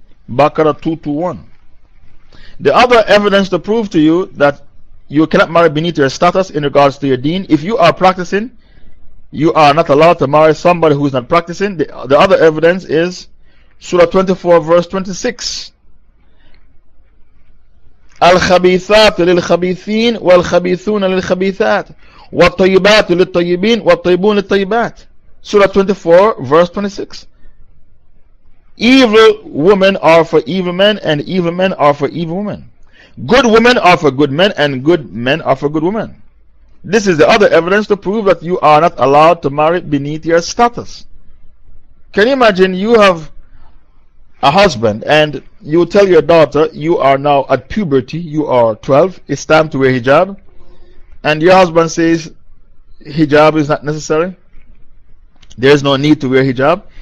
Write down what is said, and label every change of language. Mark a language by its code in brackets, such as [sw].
[en] Baqarah 221. The other evidence to prove to you that you cannot marry beneath your status in regards to your deen, if you are practicing, you are not allowed to marry somebody who is not practicing. The other evidence is Surah 24, verse 26. [ar] الخبيثات للخبيثين والخبيثون للخبيثات والطيبات للطيبين والطيبون للطيبات. [en] Surah 24, verse 26. Evil women are for evil men, and evil men are for evil women. Good women are for good men, and good men are for good women. This is the other evidence to prove that you are not allowed to marry beneath your status. Can you imagine you have a husband and you tell your daughter you are now at puberty, you are 12, it's time to wear hijab, and your husband says hijab is not necessary, there is no need to wear hijab.